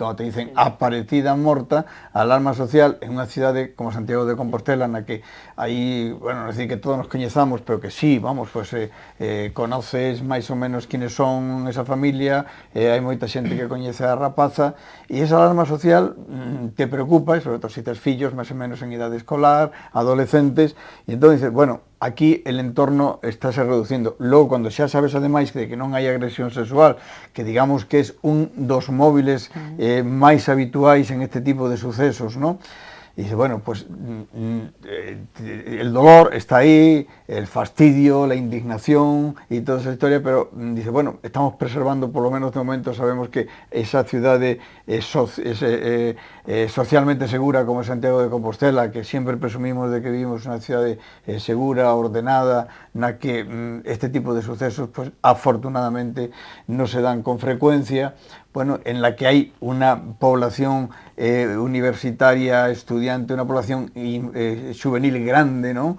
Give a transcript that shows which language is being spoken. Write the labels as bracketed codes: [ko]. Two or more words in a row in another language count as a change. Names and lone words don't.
[gl] cando te dicen aparecida morta, a alarma social en unha cidade como Santiago de Compostela na que aí, bueno, non decir que todos nos coñezamos, pero que sí, vamos, [es] pues conoces [gl] máis ou menos quines son esa familia, hai moita xente que coñece a rapaza e esa alarma social te preocupa, sobre todo se tes fillos máis ou menos en idade escolar, adolescentes, e entón dices, bueno, aquí [es] el entorno [gl] estáse reducindo. Logo, cando xa sabes ademais de que non hai agresión sexual, que digamos que é un dos móviles máis habituais en este tipo de sucesos, ¿no? [es] Y dice, bueno, pues el dolor está ahí, el fastidio, la indignación y toda esa historia, pero dice, bueno, estamos preservando, por lo menos de momento sabemos que esa ciudad es socialmente segura como Santiago de Compostela, que siempre presumimos de que vivimos en una ciudad segura, ordenada, en la que este tipo de sucesos, pues afortunadamente no se dan con frecuencia, bueno, en la que hay una población universitaria, estudiante, una población juvenil grande, ¿no?